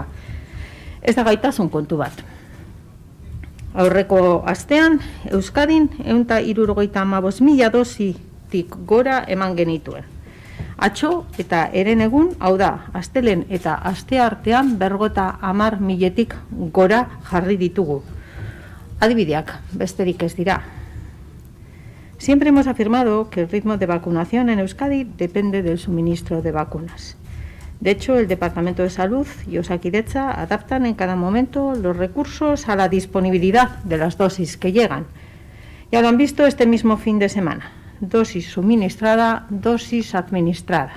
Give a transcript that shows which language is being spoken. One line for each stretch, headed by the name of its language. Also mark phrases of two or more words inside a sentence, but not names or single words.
Basque: Ez da gaitasun kontu bat. Aurreko astean, Euskadin 175.000 dositik gora eman genituen. Atzo eta herenegun, hau da, astelen eta asteartean 50.000-tik gora jarri ditugu. Adibideak, besterik ez dira.
Spanish: Siempre hemos afirmado que el ritmo de vacunación en Euskadi depende del suministro de vacunas. De hecho, el Departamento de Salud y Osakidetza adaptan en cada momento los recursos a la disponibilidad de las dosis que llegan. Ya lo han visto este mismo fin de semana. Dosis suministrada, dosis administrada.